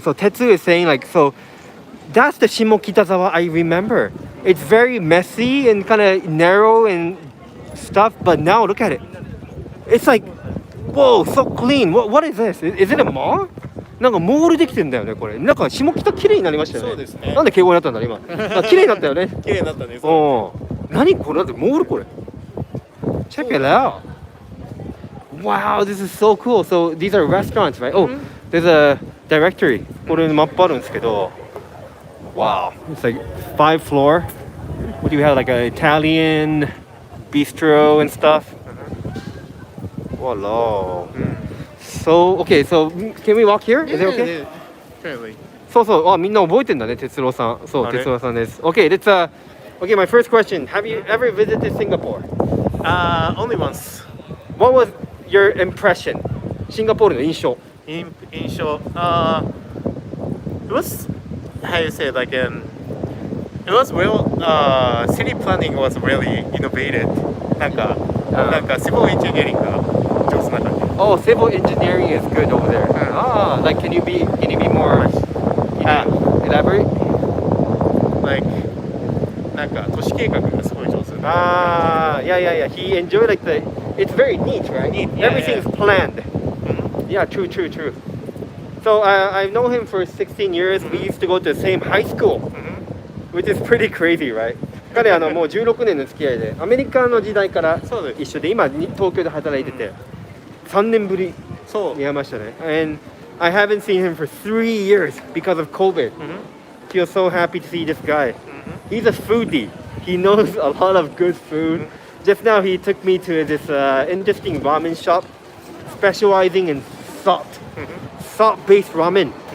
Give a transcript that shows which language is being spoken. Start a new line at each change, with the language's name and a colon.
English: So Tetsu is saying like, so that's the Shimokitazawa I remember. It's very messy and kind of narrow and stuff, but now look at it. It's like, whoa, so clean. What is this? Is it a mall?
Japanese: なんかモールできてんだよねこれ。なんか下北綺麗になりましたよね。そうですね。なんで敬語になったんだ今。綺麗になったよね。綺麗になったね。おー。何これだってモールこれ。
English: Check it out. Wow, this is so cool. So these are restaurants, right? Oh, there's a directory.
Japanese: これマップあるんですけど。
English: Wow, it's like 5 floor. What do you have? Like an Italian bistro and stuff. Voila. So okay, so can we walk here? Is it okay? Yeah, fairly.
Japanese: そうそう。あ、みんな覚えてんだね、哲郎さん。そう、哲郎さんです。
English: Okay, let's okay, my first question. Have you ever visited Singapore? Only once. What was your impression?
Japanese: シンガポールの印象。印象.
English: It was how you say like it was real. City planning was really innovative.
Japanese: なんか
English: civil engineering
Japanese: が上手な感じ.
English: Oh, civil engineering is good over there. Like can you be more elaborate?
Japanese: Like なんか都市計画がすごい上手.
English: Yeah. He enjoyed like it's very neat, right? Neat. Yeah, Everything's planned. Yeah, true. So I've known him for 16 years. We used to go to the same high school, which is pretty crazy, right?
Japanese: 彼もう16年の付き合いでアメリカの時代から一緒で今東京で働いてて3年ぶりに会いましたね。
English: And I haven't seen him for 3 years because of COVID. Feel so happy to see this guy. He's a foodie. He knows a lot of good food. Just now he took me to this interesting ramen shop specializing in salt-based ramen.